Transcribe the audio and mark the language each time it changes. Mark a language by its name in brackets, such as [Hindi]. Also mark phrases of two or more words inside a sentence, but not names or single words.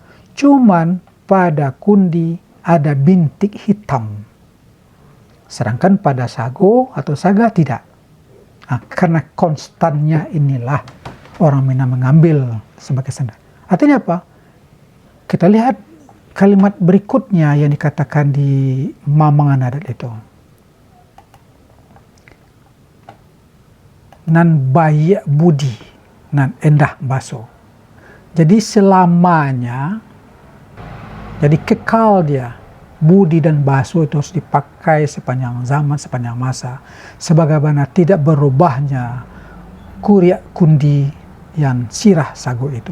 [Indonesian] Cuman pada kundi ada bintik hitam. Sedangkan pada sago atau saga tidak. Nah, karena konstannya inilah orang Minang mengambil sebagai standar. Artinya apa? Kita lihat kalimat berikutnya yang dikatakan di Mamangan adat itu. [Minangkabau] Nan bayak budi, nan endah baso. [Indonesian] Jadi selamanya, jadi kekal dia, budi dan baso itu harus dipakai sepanjang zaman, sepanjang masa. Sebagaimana tidak berubahnya [Minangkabau] kuriak kundi [Indonesian] yang [Minangkabau] sirah sago [Indonesian] itu.